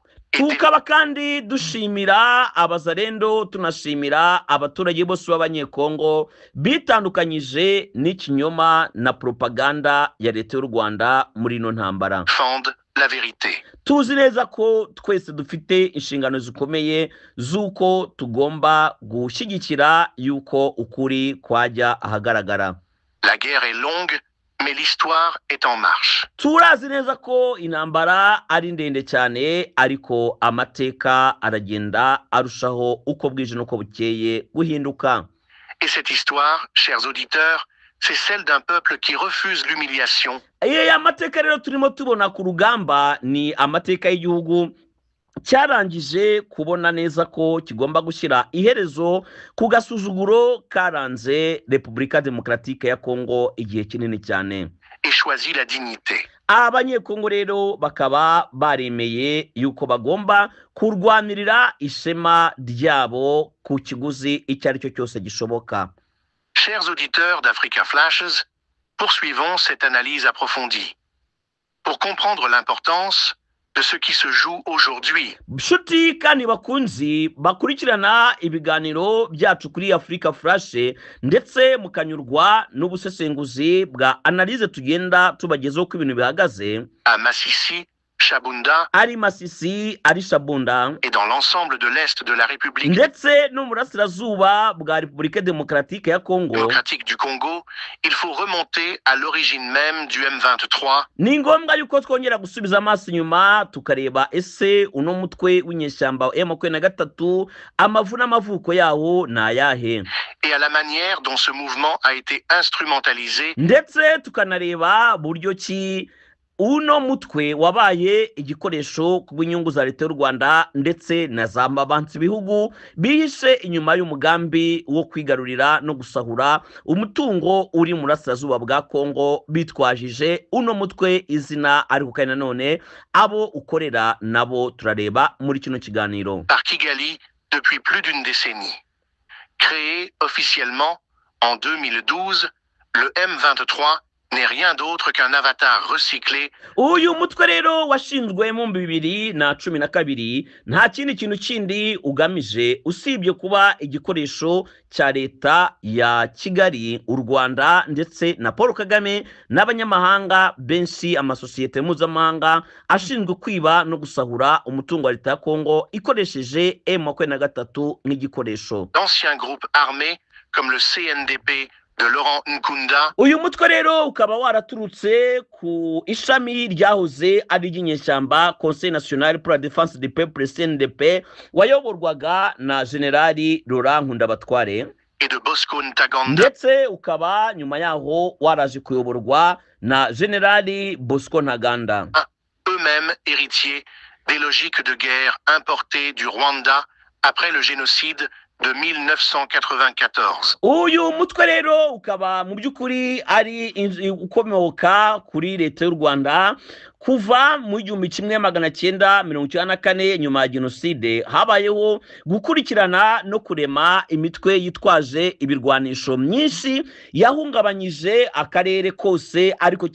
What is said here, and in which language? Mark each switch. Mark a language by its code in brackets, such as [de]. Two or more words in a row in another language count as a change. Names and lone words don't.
[rw] Tukaba kandi dushimira abazarendo, tunashimira abaturage bose b'abanyekongo bitandukanyije n'ikinyoma na propaganda ya leta y'u Rwanda muri ino ntambara. [fr] Défendent la vérité. [rw] Tuzi neza ko twese dufite inshingano zikomeye z'uko tugomba gushyigikira yuko ukuri kwajya ahagaragara. [fr] La guerre est longue, mais l'histoire est en marche. [rw] Turazi neza ko intambara ari ndende cyane, ariko amateka aragenda arushaho uko bwije n'uko bukeye guhinduka. [fr] Et cette histoire, chers auditeurs, c'est celle d'un peuple qui refuse l'humiliation. [rw] Aya mateka rero turimo tubona ku rugamba ni amateka y'igihugu cyarangije kubona neza ko kigomba gushyira iherezo ku gasuzuguro karanze Repubulika Demokratike ya Kongo igihe kinini cyane. [fr] Et choisit la dignité. [rw] Abanyekongo rero bakaba baremeye yuko bagomba kurwanirira ishema ryabo ku kiguzi icyo ari cyo cyose gishoboka. [fr] Chers auditeurs d'Africa Flashes, poursuivons cette analyse approfondie. Pour comprendre l'importance de ce qui se joue aujourd'hui. [rw] Nshuti kandi bakunzi bakurikirana ibiganiro byacu kuri Africa Flash, ndetse mukanyurwa n'ubusesenguzi bwa analyse tugenda tubagezeho ko ibintu bihagaze. [fr] À Massissi, Chabunda [rw] ari Masisi, ari Shabunda, [fr] et dans l'ensemble de l'Est de la République [rw] ndetse no mu burasirazuba bwa Repubulika Demokaratike ya Kongo. [fr] démocratique du Congo, il faut remonter à l'origine même du M23 [rw] Ni ngombwa yuko twongera gusubiza amaso inyuma tukareba ese uno mutwe w'inyeshyamba wa M23 amavu n'amavuko yawo ni ayahe, [fr] et à la manière dont ce mouvement a été instrumentalisé [rw] ndetse tukanareba buryo ki uno mutwe wabaye igikoresho kubw'inyungu za leta y'u Rwanda ndetse na za mabansi bihugu bihishe inyuma y'umugambi wo kwigarurira no gusahura umutungo uri mu burasirazuba bwa Kongo, bitwajije uno mutwe izina ariko kandi nanone abo ukorera nabo turareba muri kino kiganiro. [fr] par Kigali depuis plus d'une décennie. Créé officiellement en 2012, le M23 n'est rien d'autre qu'un avatar recyclé [rw] Uyu mutwe rero washinzwe mu 2012 nta kintu kindi ugamije usibye kuba igikoresho cya leta ya Kigali, u Rwanda ndetse na Paul Kagame n'abanyamahanga benshi, amasosiyete mpuzamahanga ashinzwe kwiba no gusahura umutungo wa leta ya Kongo ikoresheje M23 nk'igikoresho. [fr] d'anciens groupes armés comme le CNDP de Laurent Nkunda [rw] Uyu mutwe rero ukaba waraturutse ku ishami ryahoze ari ry'inyeshyamba Conseil National pour la Défense du Peuple CNDP wayoborwaga na Generali Laurent Nkundabatware, [fr] et de Bosco Ntaganda, [rw] ndetse ukaba nyuma yaho waraje kuyoborwa na Generali Bosco Ntaganda, [fr] eux-mêmes héritiers des logiques de guerre importées du Rwanda après le génocide de 1994. [rw] Uyu mutwe rero ukaba mu by'ukuri ari ukomoka kuri leta y'u Rwanda kuva mu 1994 nyuma ya jenoside habayeho gukurikirana no kurema imitwe yitwaje ibirwanisho myinshi yahungabanyije akarere kose, ariko